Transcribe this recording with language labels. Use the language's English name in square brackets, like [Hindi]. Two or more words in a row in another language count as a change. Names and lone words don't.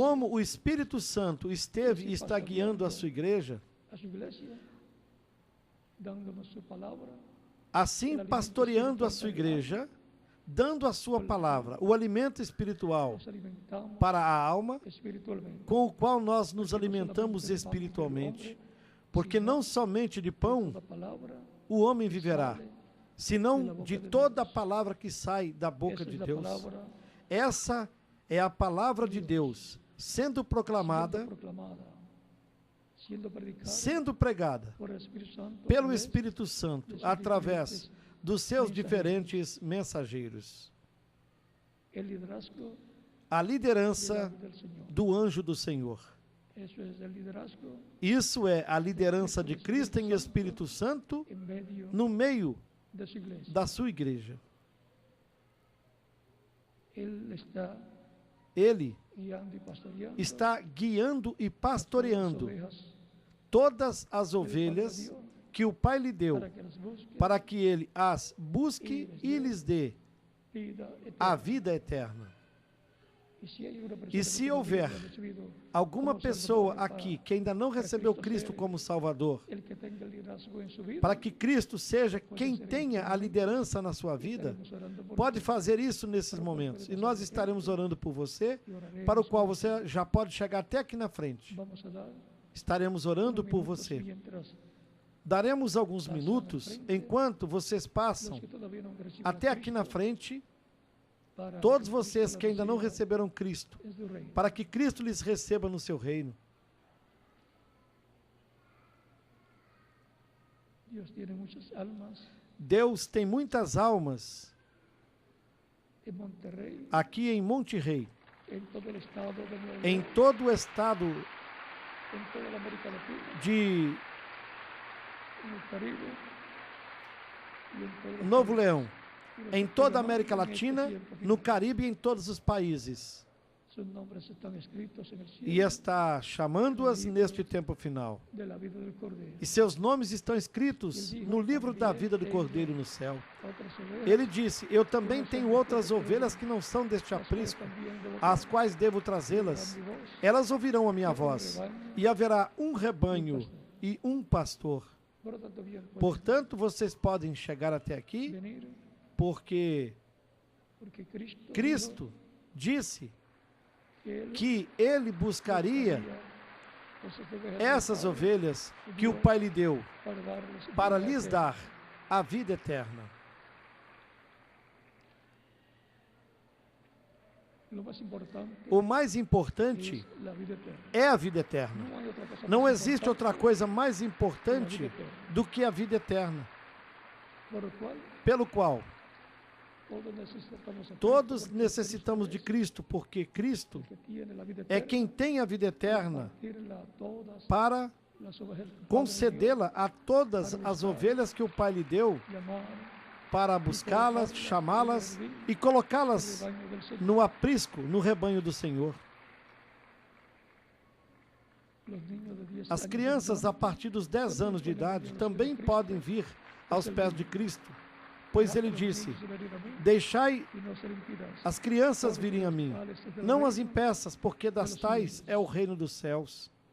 [Portuguese] Como o Espírito Santo esteve e está guiando a sua igreja, [Spanish] dándonos su palabra, [Portuguese] assim pastoreando a sua igreja, dando a sua palavra, o alimento espiritual nos alimentamos para a alma, espiritualmente. com o qual nós nos alimentamos espiritualmente. Porque não somente de pão Toda palavra o homem viverá, senão de toda a palavra que sai da boca [Spanish] esa de es la [Portuguese] Deus. [Spanish] palabra [Portuguese] Essa é a palavra de Deus, sendo proclamada, [Spanish] siendo proclamada, siendo predicada [Portuguese] sendo pregada [Spanish] por el Espíritu Santo, [Portuguese] pelo [Spanish] a través [Portuguese] Espírito Santo, através dos seus diferentes mensageiros. [Spanish] el liderazgo a del [Portuguese] liderança [Spanish] ángel del Señor. [Portuguese] do anjo do Senhor. [Spanish] Eso es el liderazgo [Portuguese] Isso é a liderança de Cristo em Espírito Santo [Spanish] en medio [Portuguese] no meio [Spanish] de su iglesia. [Portuguese] da sua igreja. [Spanish] Él está [Portuguese] Ele [Spanish] guiando y pastoreando [Portuguese] está guiando e [Spanish] todas las [Portuguese] pastoreando [Spanish] ovejas [Portuguese] todas as ovelhas que o Pai lhe deu, [Spanish] para que las busque [Portuguese] para que ele as busque e lhes dê [Spanish] vida [Portuguese] a [Spanish] eterna. [Portuguese] vida eterna. [Spanish] Y si hay una persona [Portuguese] E que se [Spanish] todavía [Portuguese] houver [Spanish] no ha recibido [Portuguese] alguma [Spanish] como [Portuguese] pessoa [Spanish] Salvador, [Portuguese] aqui que ainda não recebeu Cristo como Salvador, [Spanish] el que tenga el liderazgo en su vida, [Portuguese] para que Cristo seja quem tenha a liderança na sua vida, [Spanish] estaremos orando por [Portuguese] pode [Spanish] usted [Portuguese] fazer isso nesses momentos. E nós estaremos orando por você, [Spanish] y oraremos [Portuguese] para o qual [Spanish] por [Portuguese] você já pode chegar até aqui na frente. [Spanish] Vamos a dar [Portuguese] Estaremos orando [Spanish] unos [Portuguese] por [Spanish] minutos [Portuguese] você. [Spanish] mientras [Portuguese] Daremos alguns minutos enquanto vocês passam [Spanish] los que todavía no han recibido [Portuguese] até a aqui na [Spanish] Cristo, [Portuguese] frente, para todos que vocês Cristo que ainda não [Spanish] los reciba [Portuguese] receberam Cristo, [Spanish] en su reino. [Portuguese] para que Cristo lhes receba no seu reino. [Spanish] Dios tiene muchas almas [Portuguese] Deus tem muitas almas [Spanish] en Monterrey, [Portuguese] aqui em Monte Rei, [Spanish] en todo el estado de Nuevo [Portuguese] em [Spanish] León, [Portuguese] todo o estado [Spanish] en toda la América Latina, [Portuguese] de [Spanish] en el Caribe y en todo el [Portuguese] Novo [Spanish] Caribe. [Portuguese] Leão, [Spanish] Y los [Portuguese] em [Spanish] que [Portuguese] toda a [Spanish] quieran [Portuguese] América [Spanish] en este [Portuguese] Latina, [Spanish] tiempo [Portuguese] no final, Caribe e em todos os países. [Spanish] sus nombres están escritos en el cielo [Portuguese] E está chamando-as neste tempo final. [Spanish] de la vida del Cordero. [Portuguese] E seus nomes estão escritos no livro da vida do Cordeiro no céu. [Spanish] Otras ovejas, [Portuguese] Ele disse: Eu também tenho outras ovelhas que não são deste [Spanish] las cuales [Portuguese] aprisco, [Spanish] también debo [Portuguese] às [Spanish] traer. [Portuguese] quais devo [Spanish] Oirán [Portuguese] trazê-las. [Spanish] mi voz, [Portuguese] Elas ouvirão a minha voz, e haverá um rebanho e um pastor. [Spanish] por tanto, bien pueden [Portuguese] Portanto, vocês podem chegar até aqui, [Spanish] venir, [Portuguese] porque porque Cristo, Cristo disse [Spanish] dijo Él [Portuguese] que ele buscaria [Spanish] buscaría [Portuguese] essas [Spanish] esas ovejas [Portuguese] ovelhas que o Pai lhe deu, [Spanish] para darles [Portuguese] para [Spanish] vida [Portuguese] lhes [Spanish] eterna. [Portuguese] dar a vida eterna. [Spanish] Lo más importante [Portuguese] O mais importante [Spanish] es la vida eterna. [Portuguese] é a vida eterna. [Spanish] No hay otra cosa [Portuguese] Não [Spanish] más [Portuguese] existe [Spanish] importante [Portuguese] outra coisa mais importante do que a vida eterna, [Spanish] por lo cual [Portuguese] pelo qual [Spanish] todos necesitamos a Cristo, [Portuguese] todos porque necessitamos de Cristo Cristo, porque Cristo [Spanish] es el que tiene la vida [Portuguese] é [Spanish] eterna [Portuguese] quem tem a vida eterna [Spanish] compartirla a todas [Portuguese] para [Spanish] las ovejas que el Padre [Portuguese] concedê-la a todas as ovelhas que o Pai lhe deu, [Spanish] dio, llamar [Portuguese] para buscá-las, chamá-las e colocá-las [Spanish] al rebaño del Señor. [Portuguese] no aprisco, no rebanho do Senhor. [Spanish] Los niños de 10 [Portuguese] As [Spanish] años [Portuguese] crianças, a partir dos 10 anos de idade, também podem vir aos pés de Cristo, pois ele disse: Deixai [Spanish] y no se le impidas. [Portuguese] as crianças virem a mim, não as impeças, porque das tais é o reino dos céus.